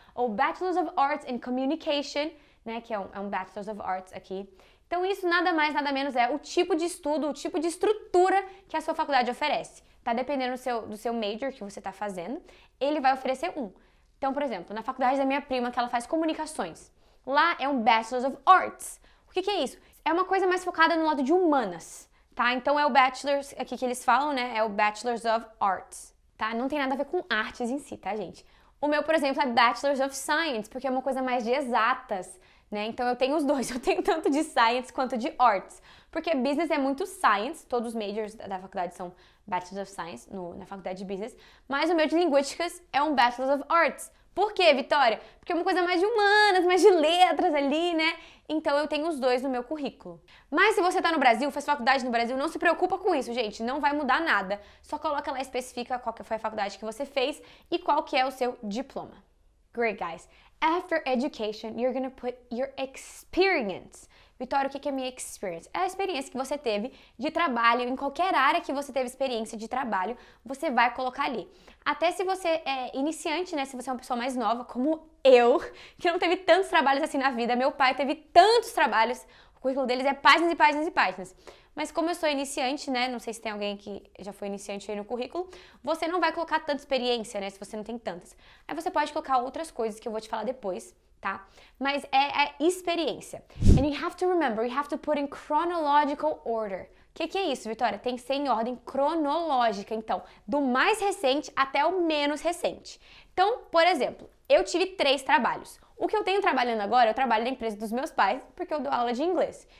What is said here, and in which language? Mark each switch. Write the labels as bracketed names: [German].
[Portuguese] Ou Bachelors of Arts in Communication, né? Que é um Bachelors of Arts aqui. Então isso nada mais, nada menos é o tipo de estudo, o tipo de estrutura que a sua faculdade oferece. Tá dependendo do seu major que você tá fazendo, ele vai oferecer um. Então, por exemplo, na faculdade da minha prima, que ela faz comunicações, lá é um Bachelors of Arts. O que é isso? É uma coisa mais focada no lado de humanas, tá? Então é o Bachelors, aqui que eles falam, né? É o Bachelors of Arts, tá? Não tem nada a ver com artes em si, tá, gente? O meu, por exemplo, é Bachelors of Science, porque é uma coisa mais de exatas, né? Então eu tenho os dois, eu tenho tanto de Science quanto de Arts, porque Business é muito Science, todos os majors da faculdade são Bachelors of Science, na faculdade de Business, mas o meu de Linguísticas é um Bachelors of Arts. Por quê, Vitória? Porque é uma coisa mais de humanas, mais de letras ali, né? Então eu tenho os dois no meu currículo. Mas se você tá no Brasil, faz faculdade no Brasil, não se preocupa com isso, gente. Não vai mudar nada. Só coloca lá, especifica qual que foi a faculdade que você fez e qual que é o seu diploma. [English] Great, guys. After education, you're gonna put your experience. [Portuguese] Vitória, o que é minha experience? É a experiência que você teve de trabalho, em qualquer área que você teve experiência de trabalho, você vai colocar ali. Até se você é iniciante, né? Se você é uma pessoa mais nova, como eu, que não teve tantos trabalhos assim na vida. Meu pai teve tantos trabalhos, o currículo deles é páginas e páginas e páginas. Mas como eu sou iniciante, né? Não sei se tem alguém que já foi iniciante aí no currículo, você não vai colocar tanta experiência, né? Se você não tem tantas. Aí você pode colocar outras coisas que eu vou te falar depois, tá? Mas é experiência. [English] And you have to remember, you have to put in chronological order. [Portuguese] O que é isso, Vitória? Tem que ser em ordem cronológica. Então, do mais recente até o menos recente. Então, por exemplo, eu tive 3 trabalhos. O que eu tenho trabalhando agora, eu trabalho na empresa dos meus pais, porque eu dou aula de inglês.